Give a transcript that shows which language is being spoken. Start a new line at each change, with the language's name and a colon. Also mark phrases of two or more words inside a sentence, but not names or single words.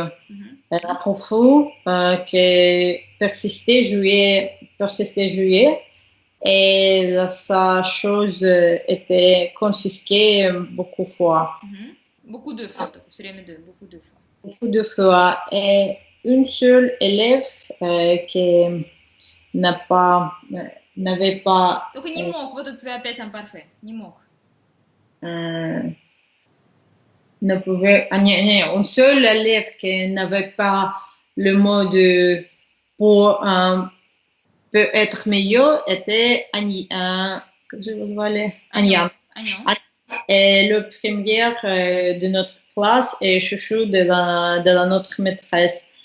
French: À propos que persister, jouer, et sa chose était confisquée beaucoup de fois. Beaucoup de fois, c'est les deux, beaucoup de fois. Beaucoup de fois. Et une seule élève qui n'avait pas...
Russian: Только не мог, вот тут опять imparfait, не mог.
French: Ne pouvait... un seul élève qui n'avait pas le mot de pour peut être meilleur était Anyan. Et le premier de notre classe est chouchou de notre maîtresse.